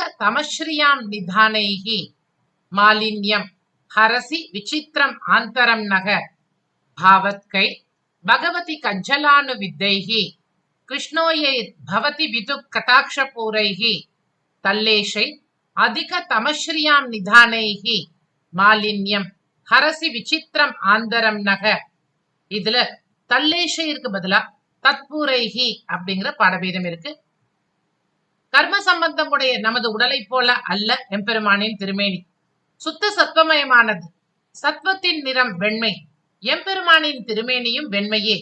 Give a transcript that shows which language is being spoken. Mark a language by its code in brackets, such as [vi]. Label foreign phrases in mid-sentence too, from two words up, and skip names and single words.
[sa] तमश्रियां निधानैः मालिन्यं हरसि विचित्रम् आन्तरं नः भावत्कैर् भगवति कज्जलानुविद्धैः कृष्णोयैर् भवति विदुः कटाक्षपूरैः तल्लेशै अधिक तमश्रियां निधानैः मालिन्यम हरसि विचित्रम आन्तरं नः. [ta] இதுல தல்லேஷைக்கு பதிலா தத்பூரைஹி அப்படிங்கிற பாடபேதம் இருக்கு. கர்ம சம்பந்தம் உடைய நமது உடலை போல அல்ல எம்பெருமானின் திருமேனி. சுத்த சத்வமயமானது. சத்வத்தின் நிறம் வெண்மை. எம்பெருமானின் திருமேனியும் வெண்மையே.